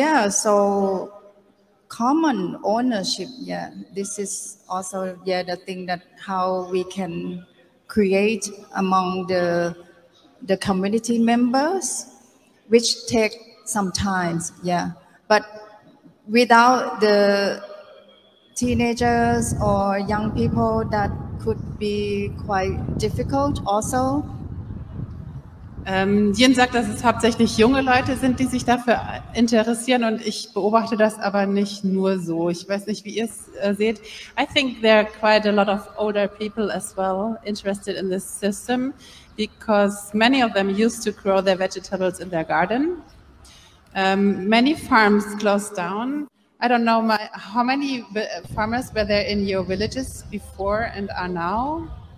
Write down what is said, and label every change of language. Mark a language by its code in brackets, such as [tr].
[en] So common ownership. This is also the thing that how we can create among the community members, which take some time. But without the teenagers or young people, that could be quite difficult also. [de] Jen sagt, dass es hauptsächlich junge Leute sind, die sich dafür interessieren, und ich beobachte das aber nicht nur so. Ich weiß nicht, wie ihr es seht. [en] I think there are quite a lot of older people as well interested in this system because many of them used to grow their vegetables in their garden. Many farms closed down. I don't know how many farmers were there in your villages before and are now?